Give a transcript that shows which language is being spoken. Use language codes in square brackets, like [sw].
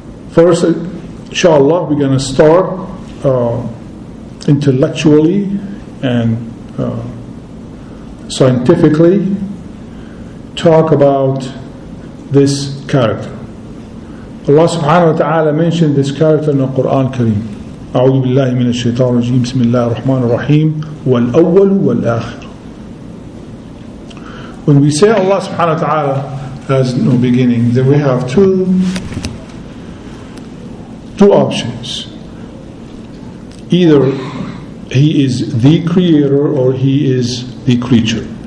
[en] First, inshallah, we're going to start intellectually and scientifically talk about this character. Allah subhanahu wa ta'ala mentioned this character in the Quran Kareem. [ar] أعوذ بالله من الشيطان الرجيم بسم الله الرحمن الرحيم والأول والآخر. [en] When we say Allah subhanahu wa ta'ala has no beginning, then we have two options. Either He is the creator or He is the creature.